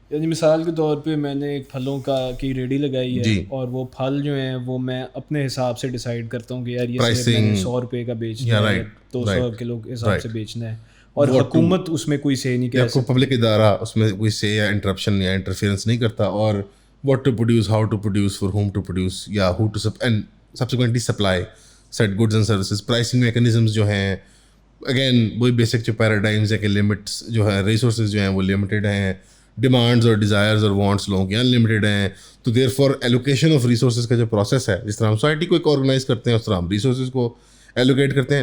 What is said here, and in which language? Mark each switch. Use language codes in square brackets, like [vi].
[ur] یعنی مثال کے طور پہ میں نے ایک پھلوں کی ریڈی لگائی ہے اور وہ پھل جو ہیں وہ میں اپنے حساب سے ڈیسائیڈ کرتا ہوں کہ یار یہ میں نے 100 روپے کا بیچنا ہے 200 کلو کے حساب سے بیچنا ہے اور حکومت اس میں کوئی سے نہیں کہہ سکتی, کوئی پبلک ادارہ اس میں کوئی سے یا انٹرپشن یا انٹرفیئرنس نہیں کرتا. [en] اور what to produce, how to produce, for whom to produce, یا who to and subsequently supply said goods and services. [ur] Pricing mechanisms جو ہیں اگین وہی بیسک جو پیراڈائمز ہے کہ لمٹس جو ہے ریسورسز جو ہیں وہ لمیٹیڈ ہیں, ڈیمانڈز اور ڈیزائرز اور وانٹس لوگوں کے انلمیٹیڈ ہیں. تو [en] there for allocation of resources [ur] کا جو پروسیس ہے, جس طرح ہم سوسائٹی کو ایک آرگنائز کرتے ہیں اس طرح ہم ریسورسز کو ایلوکیٹ کرتے ہیں.